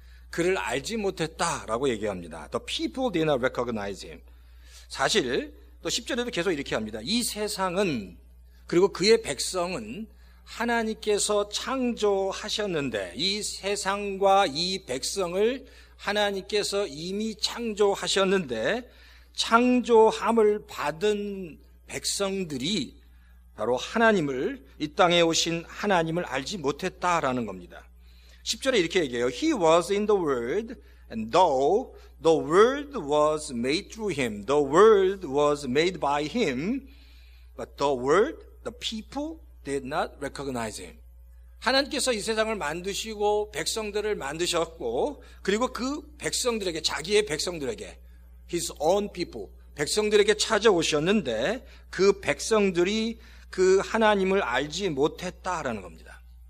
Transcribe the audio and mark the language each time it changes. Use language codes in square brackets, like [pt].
[ko] 그를 알지 못했다라고 얘기합니다. [en] The people did not recognize him. [ko] 사실 또 10절에도 계속 이렇게 합니다. 이 세상은 그리고 그의 백성은 하나님께서 창조하셨는데 이 세상과 이 백성을 하나님께서 이미 창조하셨는데 창조함을 받은 백성들이 바로 이 땅에 오신 하나님을 알지 못했다라는 겁니다. 10절에 이렇게 얘기해요. [en] He was in the world and though the world was made through him, the world was made by him, but the people did not recognize him. [ko] 하나님께서 이 세상을 만드시고 백성들을 만드셨고 그리고 그 백성들에게 자기의 백성들에게 [en] His own people [ko] 백성들에게 찾아오셨는데 그 백성들이 그 하나님을 알지 못했다라는 겁니다.